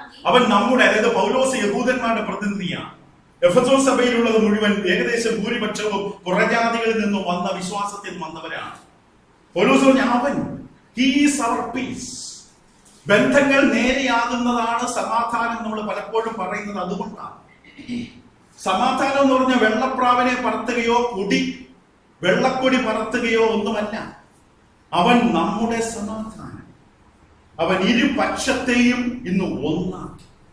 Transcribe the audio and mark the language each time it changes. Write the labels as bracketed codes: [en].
[ml] അവൻ നമ്മുടെ, അതായത് പൗലോസ് യഹൂദന്മാരുടെ പ്രതിനിധിയാണ്. എഫെസോസ് സഭയിലുള്ളത് മുഴുവൻ ഏകദേശം ഭൂരിപക്ഷവും പുറജാതികളിൽ നിന്നും വന്ന വിശ്വാസത്തിൽ വന്നവരാണ്. പൗലോസ് പറഞ്ഞ അവൻ, [en] he is our peace. [ml] ബന്ധങ്ങൾ നേരെയാകുന്നതാണ് സമാധാനം. നമ്മൾ പലപ്പോഴും പറയുന്നത് അതുകൊണ്ടാണ്. സമാധാനം എന്ന് പറഞ്ഞ വെള്ളപ്രാവിനെ പറത്തുകയോ വെള്ളക്കൊടി പറത്തുകയോ ഒന്നുമല്ല. അവൻ നമ്മുടെ സമാധാനം. അവൻ ഇരുപക്ഷത്തെയും ഇന്ന് ഒന്നാക്കി.